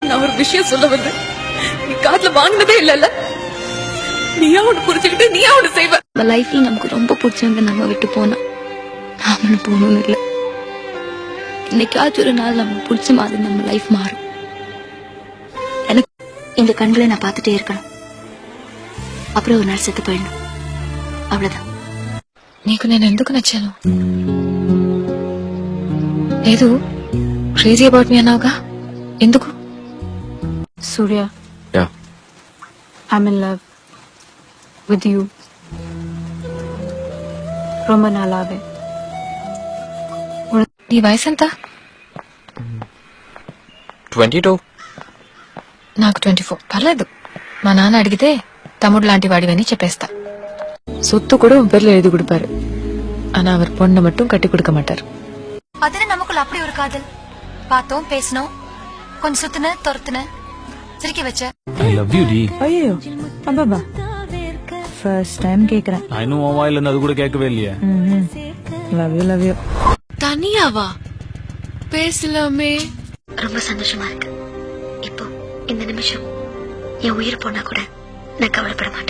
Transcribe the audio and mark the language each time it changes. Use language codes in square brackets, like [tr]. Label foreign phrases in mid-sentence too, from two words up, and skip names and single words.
[ta] நான் ஒரு விஷயம் சொல்ல வந்து நீ காதுல வாங்கினதே இல்லல்ல. நீயா ஒண்ணு புரிஞ்சுக்கிட்டு நீயா ஒண்ணு செய்வ. நம்ம லைஃப்ல நமக்கு ரொம்ப பிடிச்சவங்க நம்ம விட்டு போனா நாமளும் போகணும்னு இல்லை. இன்னைக்காச்சும் ஒரு நாள் நம்ம பிடிச்ச மாதிரி நம்ம லைஃப் மாறும். எனக்கு இந்த கண்களை நான் பார்த்துட்டே இருக்கணும். [te] అప్పుడు ఒక నాడు సెత్తిపోయాడు. అవ్వదా నీకు నేను ఎందుకు నచ్చాను? లేదు [en] crazy about me [te] అన్నావుగా, ఎందుకు? సూర్య, [en] I'm in love with you. [ta] ரொம்ப நாளாவே. [te] నీ వయసు ఎంత? 22. నాకు 24. పర్లేదు, మా నాన్న అడిగితే తమ్ముడు లాంటి వాడివని చెప్పేస్తా. [ta] சொத்து கூட உன் பேர்ல எழுதி கொடுப்பாரு. ஆனா அவர் பொண்ணை மட்டும் கட்டி கொடுக்க மாட்டார். அதுல நமக்குள்ள அப்படி ஒரு காதல். பார்த்தோம், பேசணும், கொஞ்சம் சுத்துன துரத்துன, சிரிக்க வச்ச. [en] I love you டி. [ta] ஐயோ அப்பாபா, [en] first time [ta] கேக்குறேன். நான் இன்னும் உன் வாயில இருந்து அது கூட கேட்கவே இல்லையே. [en] love you. [ta] தனியாவா? பேசலாமே. ரொம்ப சந்தோஷமா இருக்கு. இப்போ இந்த நிமிஷம் என் உயிர் போனா கூட நான் கவலைப்பட மாட்டேன்.